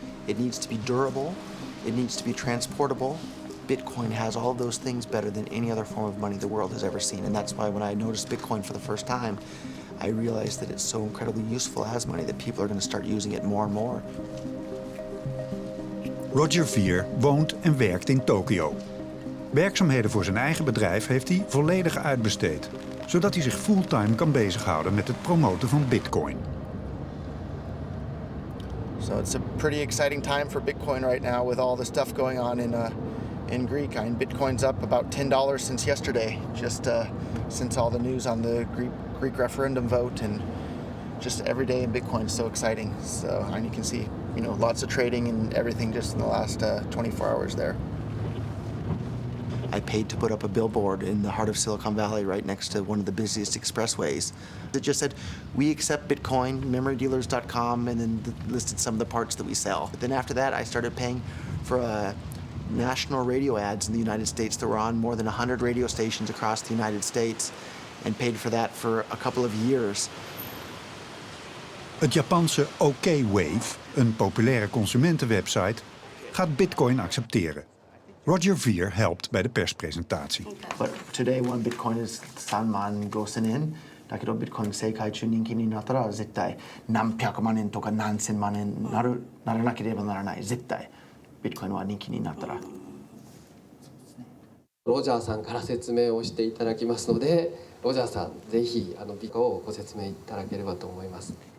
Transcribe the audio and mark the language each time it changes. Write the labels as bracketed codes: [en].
[en] It needs to be durable. It needs to be transportable. Bitcoin has all of those things better than any other form of money the world has ever seen. And that's why when I noticed Bitcoin for the first time, I realized that it's so incredibly useful as money that people are going to start using it more and more. [nl] Roger Ver woont en werkt in Tokio. Werkzaamheden voor zijn eigen bedrijf heeft hij volledig uitbesteed, zodat hij zich fulltime kan bezighouden met het promoten van Bitcoin. [en] So it's a pretty exciting time for Bitcoin right now with all the stuff going on in Greek. I mean, Bitcoin's up about $10 since yesterday, just since all the news on the Greek referendum vote, and just every day in Bitcoin is so exciting. So, and you can see, lots of trading and everything just in the last 24 hours there. I paid to put up a billboard in the heart of Silicon Valley right next to one of the busiest expressways. It just said, we accept Bitcoin, memorydealers.com, and then listed some of the parts that we sell. But then after that, I started paying for national radio ads in the United States that were on more than 100 radio stations across the United States, and paid for that for a couple of years. [nl] Het Japanse OKWave, een populaire consumentenwebsite, gaat Bitcoin accepteren. Roger Ver helpt bij de perspresentatie. [en] But today one Bitcoin is 3,500 yen. [ja] だけど Bitcoin 世界中人気になったら絶対何百万円とか何千万円ならなければならない。絶対 Bitcoin は人気になったら。ロジャーさんから説明をしていただきますので、ロジャーさんぜひビコをご説明いただければと思います。